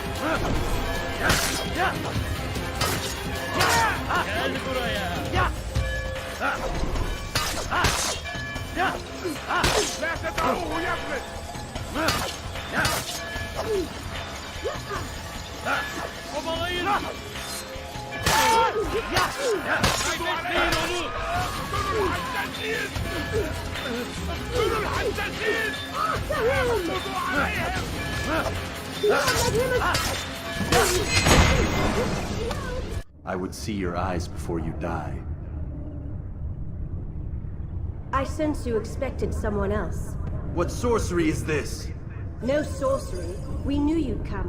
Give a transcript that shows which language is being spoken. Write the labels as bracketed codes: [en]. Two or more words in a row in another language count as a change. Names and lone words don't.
[tr] Gel buraya. [ar] لا تدعوه يفلت [tr] Obalayın. Kaybetmeyin onu. [ar] اقتلوا الحدادين اقتلوا الحدادين اقبضوا عليهم [en] I would see your eyes before you die. I sense you expected someone else. What sorcery is this? No sorcery. We knew you'd come.